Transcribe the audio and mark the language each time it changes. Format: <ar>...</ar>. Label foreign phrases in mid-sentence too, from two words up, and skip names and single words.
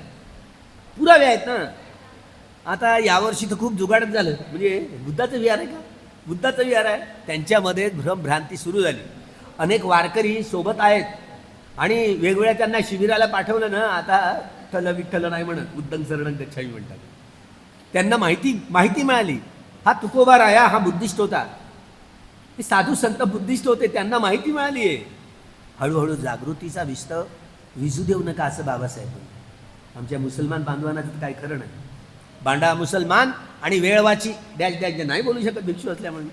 <mr>पुरावे आहेत ना. आता यावर्षी तर खूप जुगाडच झालं. म्हणजे बुद्धाचं विहार आहे का? बुद्धाचं विहार आहे. त्यांच्यामध्ये भ्रमभ्रांती सुरू झाली. अनेक वारकरी सोबत आहेत आणि वेगवेगळ्या त्यांना शिबिराला पाठवलं ना. आता ठल विठ्ठल नाही म्हणत,</mr> <pi>बुद्धं शरणं गच्छामी</pi> <mr>म्हणतात. त्यांना माहिती मिळाली, हा तुकोबा राया हा बुद्धिस्ट होता. ते साधू संत बुद्धिस्ट होते, त्यांना माहिती मिळाली आहे. हळूहळू जागृतीचा विस्तव विजू देऊ नका असं बाबासाहेब. आमच्या मुसलमान बांधवांना तर काय खरं नाही. बांडा मुसलमान आणि वेळवाची डॅश डॅश नाही बोलू शकत भिक्षू असल्यामुळे.</mr>